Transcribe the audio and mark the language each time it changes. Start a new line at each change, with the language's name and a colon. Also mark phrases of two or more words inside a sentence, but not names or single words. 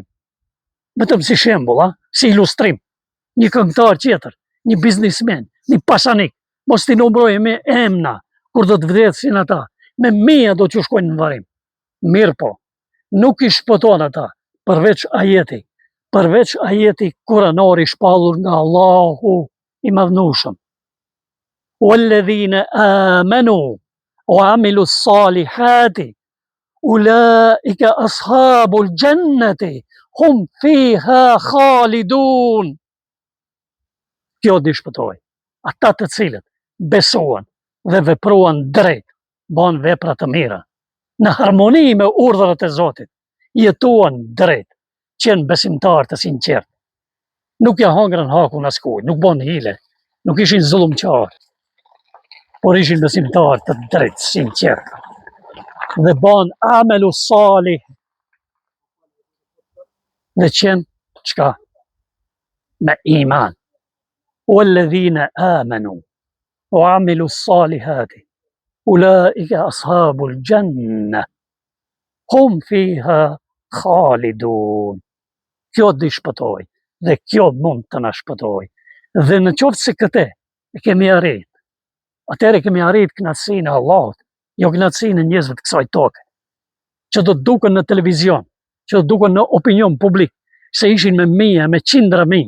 Albanian: Vetëm si shembull, si ilustrim, një këngëtar tjetër, një biznismen, një pasanik, mos t'i numëroj me emna, kur do të vdesin ata, me mia do t'ju shkojnë në varrim. Mirë po, nuk i shpëton ata, përveç ajeti kuranor i shpallur nga Allahu i madhnueshëm.
Arabic: والذين آمنوا وعملوا الصالحات أولئك أصحاب الجنة هم فيها خالدون.
Albanian: Kjo di shpëtoj. Ata të cilët besuan dhe vepruan drejt, bën vepra të mira, në harmoni me urdhrat e Zotit, jetuan drejt, qenë besimtar të sinqert. Nuk ja hangrën hakun askujt, nuk bën hile, nuk ishin zullumqar, por ishin besimtar të drejt, sinqert. Dhe bën
Arabic: عملوا صالح
Albanian: dhe qenë çka? Me iman.
Arabic: والذين آمنوا وعملوا الصالحات أولئك أصحاب الجنة هم فيها خالدون.
Albanian: Kjo di shpëtoj dhe kjo mund të na shpëtoj. Dhe në qoftë se këtë e kemi arrit, atëherë kemi arrit kënaqësinë e Allahut, jo kënaqësinë e njerëzve të kësaj toke, që do të duken në televizion, që do të duken në opinion publik, se ishin me mia, me qindra mijë.